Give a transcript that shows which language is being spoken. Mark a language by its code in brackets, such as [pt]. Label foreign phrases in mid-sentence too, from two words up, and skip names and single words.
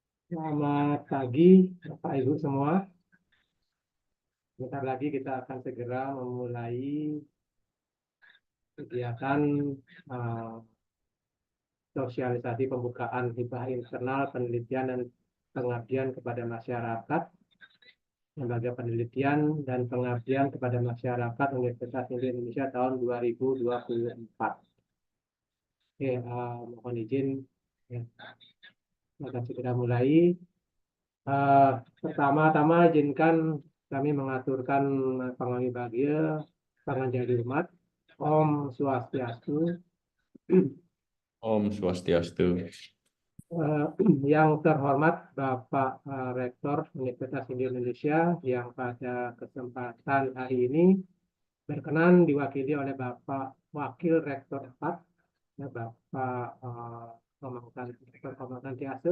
[id] Selamat pagi, Bapak Ibu semua. Bentar lagi kita akan segera memulai kegiatan uh, sosialisasi pembukaan hibah internal penelitian dan pengabdian kepada masyarakat, lembaga penelitian dan pengabdian kepada masyarakat Universitas Hindu Indonesia tahun 2024. Oke, mohon izin, ya, akan segera mulai. Pertama-tama izinkan kami mengaturkan panganggi bahagia, panganjali umat, [sa] Om Swastiastu. Om Swastiastu. [id] Yang terhormat Bapak Rektor Universitas Hindu Indonesia yang pada kesempatan hari ini berkenan diwakili oleh Bapak Wakil Rektor 4, ya, Bapak Komang Tiase.